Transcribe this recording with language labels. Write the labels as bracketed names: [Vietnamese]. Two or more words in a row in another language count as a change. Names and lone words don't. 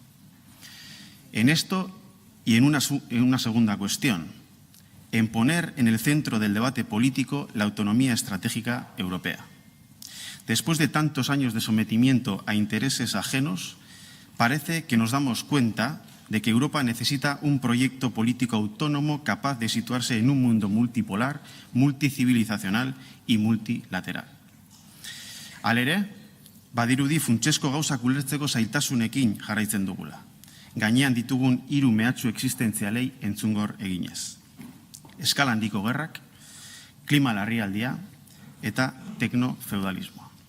[Spanish] En esto y en una segunda cuestión, en poner en el centro del debate político la autonomía estratégica europea. Después de tantos años de sometimiento a intereses ajenos, parece que nos damos cuenta de que Europa necesita un proyecto político autónomo capaz de situarse en un mundo multipolar, multicivilizacional y multilateral. [Basque] Halere, badirudi funtsezko gauzak ulertzeko zailtasunekin jarraitzen dugula. Gainean ditugun 3 mehatxu existentzialei entzungor eginez. Eskala handiko gerrak, klima larrialdia eta teknofeudalismoa.